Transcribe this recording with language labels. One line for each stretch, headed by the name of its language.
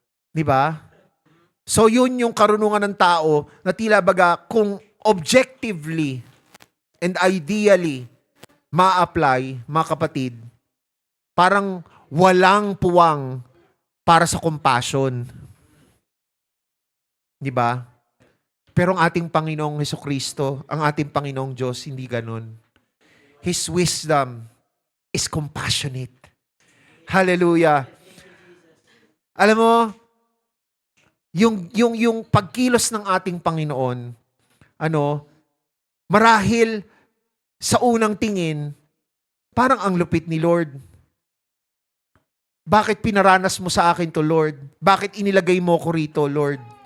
Filipino: Di ba? So yun yung karunungan ng tao na tila baga kung
English: objectively and ideally
Filipino: ma-apply, mga kapatid, parang walang puwang para sa compassion. Di ba? Pero ang ating Panginoong Hesukristo, ang ating Panginoong Diyos, hindi ganun.
English: His wisdom is compassionate. Hallelujah.
Filipino: Alam mo, yung pagkilos ng ating Panginoon, marahil sa unang tingin, parang ang lupit ni Lord. Bakit pinaranas mo sa akin to, Lord? Bakit inilagay mo ko rito, Lord?